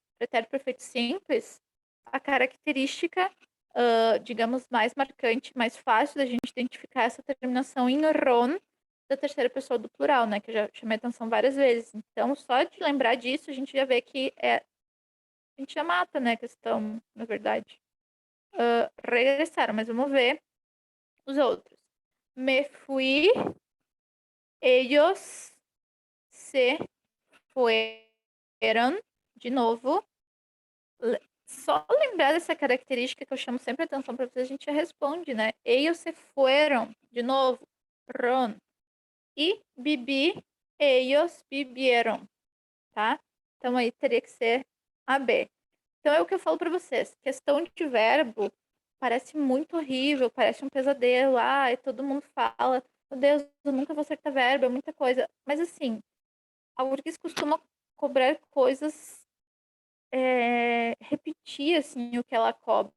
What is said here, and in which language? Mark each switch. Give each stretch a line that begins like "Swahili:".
Portuguese: Pretérito perfeito simples. A característica, digamos, mais marcante, mais fácil da gente identificar essa terminação em ron da terceira pessoa do plural, né? Que eu já chamei atenção várias vezes. Então, só de lembrar disso, a gente já vê que a gente já mata, né, a questão, na verdade. Regressaram, mas vamos ver os outros.
Spanish: Me fui, ellos se fueron,
Portuguese: de novo. Só lembrar dessa característica que eu chamo sempre a atenção para vocês, a gente já responde, né?
Spanish: Ellos se fueron,
Portuguese: de novo,
Spanish: ron.
Portuguese: E Bibi,
Spanish: ellos vivieron,
Portuguese: tá? Então aí teria que ser a B. Então é o que eu falo para vocês. Questão de verbo parece muito horrível, parece um pesadelo. Ai, todo mundo fala, meu Deus, eu nunca vou acertar verbo, é muita coisa. Mas assim, a URGS costuma cobrar coisas, repetir assim o que ela cobra.